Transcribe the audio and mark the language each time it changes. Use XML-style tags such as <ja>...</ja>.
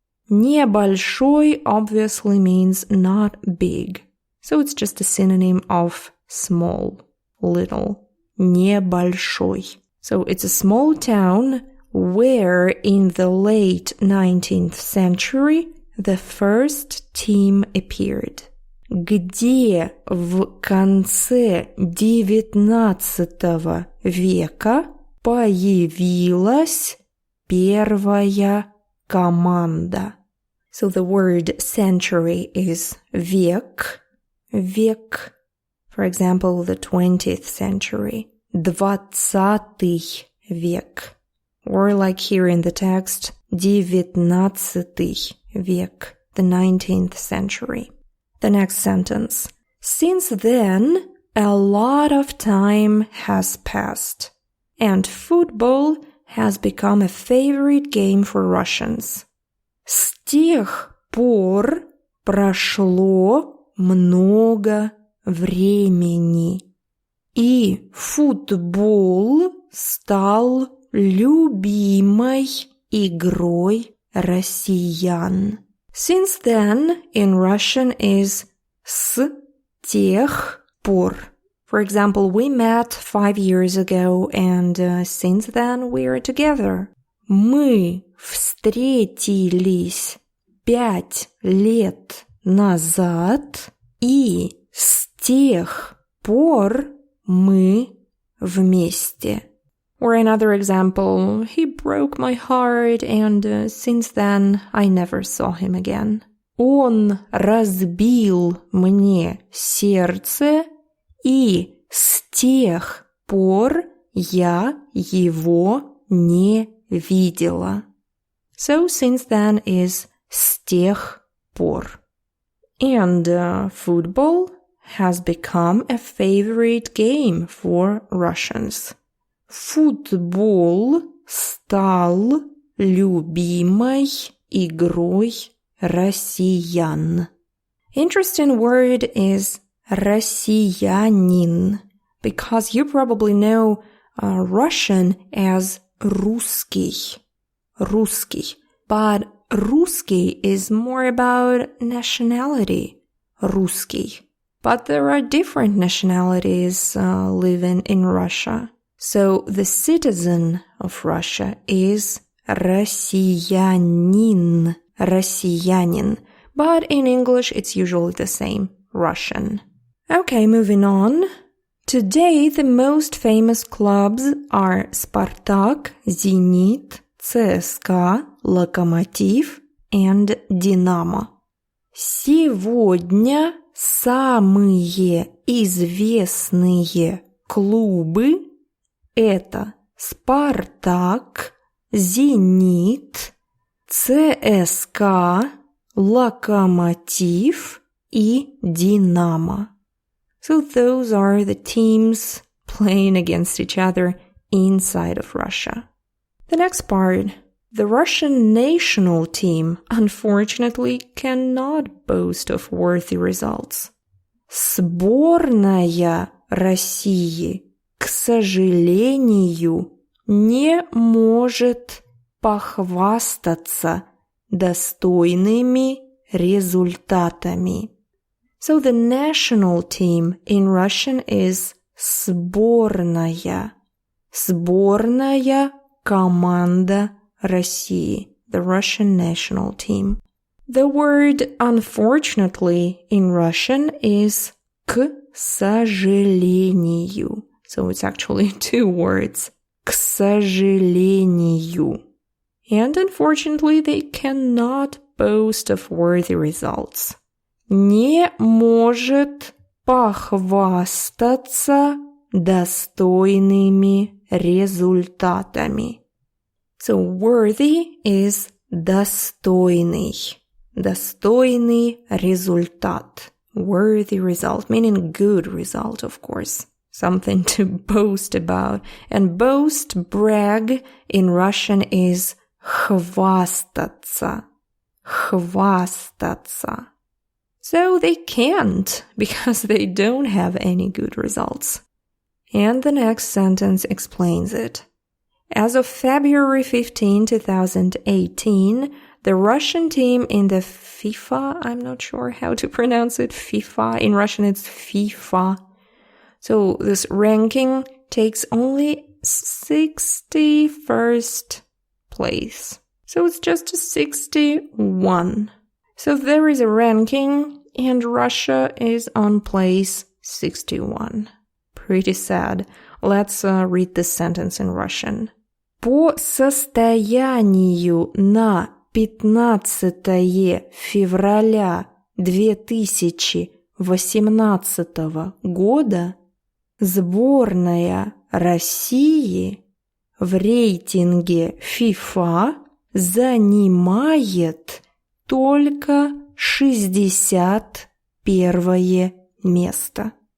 <en>Небольшой obviously means not big. So it's just a synonym of small, little.</en> <ru>Небольшой.</ru> <en>So it's a small town where in the late 19th century the first team appeared.</en> <ru>Где в конце XIX века появилась первая команда.</ru> <en>So the word century is век.</en> <ru>Век.</ru> <en>For example, the 20th century.</en> <ru>20 век.</ru> <en>Or like here in the text, 19 век. The 19th century. The next sentence. Since then, a lot of time has passed, and football has become a favorite game for Russians.</en> <ru>С тех пор прошло много времени, и футбол стал любимой игрой россиян.</ru> <en>Since then, in Russian is</en> <ru>с тех пор.</ru> <en>For example, we met 5 years ago, and since then we are together.</en> <ru>Мы встретились 5 лет назад, и с тех пор мы вместе.</ru> <en>Or another example, he broke my heart, and since then I never saw him again.</en> <ru>Он разбил мне сердце, и с тех пор я его не видела.</ru> <en>So since then is</en> <ru>с тех пор.</ru> <en>And football has become a favorite game for Russians.</en> <ru>Футбол стал любимой игрой россиян.</ru> <en>Interesting word is россиянин, because you probably know Russian as русский.</en> <ru>Русский.</ru> <en>But русский is more about nationality.</en> <ru>Русский.</ru> <en>But there are different nationalities living in Russia. So the citizen of Russia is россиянин.</en> <ru>Россиянин.</ru> <en>But in English it's usually the same. Russian. Okay, moving on. Today the most famous clubs are Спартак, Зенит, ЦСКА, Локомотив and Динамо.</en> <ru>Сегодня самые известные клубы это Спартак, Зенит, ЦСКА, Локомотив и Динамо.</ru> <en>So those are the teams playing against each other inside of Russia. The next part. The Russian national team, unfortunately, cannot boast of worthy results.</en> <ru>Сборная России, к сожалению, не может похвастаться достойными результатами.</ru> <en>So the national team in Russian is сборная.</en> <ru>Сборная команда России,</ru> <en>the Russian national team. The word unfortunately in Russian is</en> <ru>к сожалению.</ru> <en>So it's actually 2 words.</en> <ru>К сожалению.</ru> <en>And unfortunately they cannot boast of worthy results.</en> <ru>Не может похвастаться достойными результатами.</ru> <en>So worthy is достойный.</en> <ru>Достойный результат.</ru> <en>Worthy result, meaning good result, of course. Something to boast about. And boast, brag, in Russian is хвастаться.</en> <ru>Хвастаться.</ru> <en>So they can't, because they don't have any good results. And the next sentence explains it. As of February 15, 2018, The Russian team in the FIFA, I'm not sure how to pronounce it, FIFA, in Russian it's FIFA. So this ranking takes only 61st place. So it's just a 61. So there is a ranking and Russia is on place 61. Pretty sad. Let's read this sentence in Russian.</en> <ru>По состоянию на 15 февраля 2018 года сборная России в рейтинге FIFA занимает только 61 место.</ru>